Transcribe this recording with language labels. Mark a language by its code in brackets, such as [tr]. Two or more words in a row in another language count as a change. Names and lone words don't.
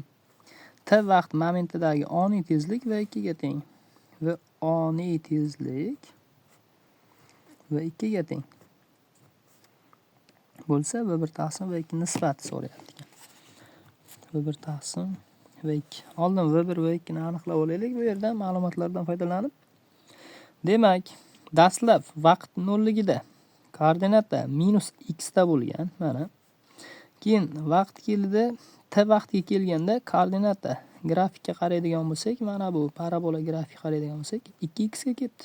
[uz] T vaqt momentidagi oniy tezlik v2 ga teng. V oniy tezlik v2 ga teng bo'lsa, v1 taqsim v2 nisbati so'rayapti ekan. v1 taqsim v2. Oldin v1 v2 ni aniqlab olaylik bu yerdan ma'lumotlardan foydalanib. Demak, dastlab vaqt nolligida koordinata -x da bo'lgan, mana. Keyin vaqt keldi, t vaqtga kelganda koordinata grafikka qaraydigan bo'lsak, mana bu parabola grafikka qaraydigan bo'lsak, 2x ga ketdi.